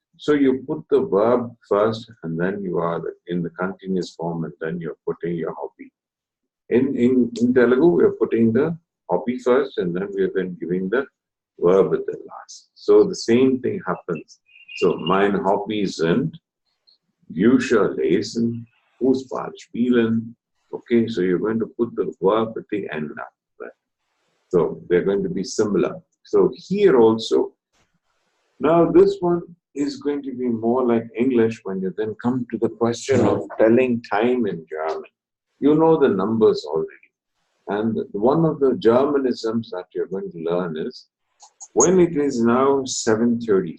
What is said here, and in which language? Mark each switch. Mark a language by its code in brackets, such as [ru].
[en] So you put the verb first, and then you are in the continuous form, and then you're putting your hobby. In Telugu, we're putting the hobby first, and then we're then giving the verb at the last. So the same thing happens. [de] So mein Hobbys sind Bücher lesen, Fußball spielen. [en] Okay, so you're going to put the verb at the end of that. So they're going to be similar. So here also, now this one is going to be more like English when you then come to the question of telling time in German. You know the numbers already. And one of the Germanisms that you're going to learn is when it is now 7:30.